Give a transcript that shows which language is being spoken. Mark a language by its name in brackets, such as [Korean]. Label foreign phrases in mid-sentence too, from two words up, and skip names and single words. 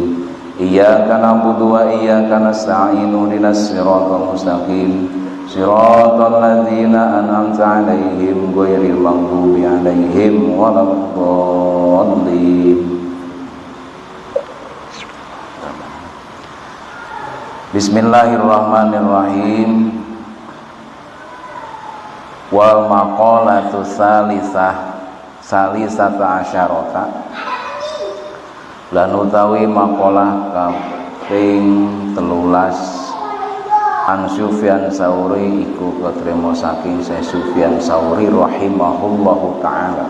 [Arabic] إياك نعبد وإياك نستعين اهدنا الصراط المستقيم صراط الذين أنعمت عليهم غير المغضوب عليهم ولا الضالين. بسم الله الرحمن الرحيم. والمقالة الثالثة عشرة, [Javanese] lan utawi maqalah kaping 13 [Arabic] عن سفيان الثوري [Javanese] iku katrima saking Sufyan Sauri [Arabic] رحمه الله تعالى.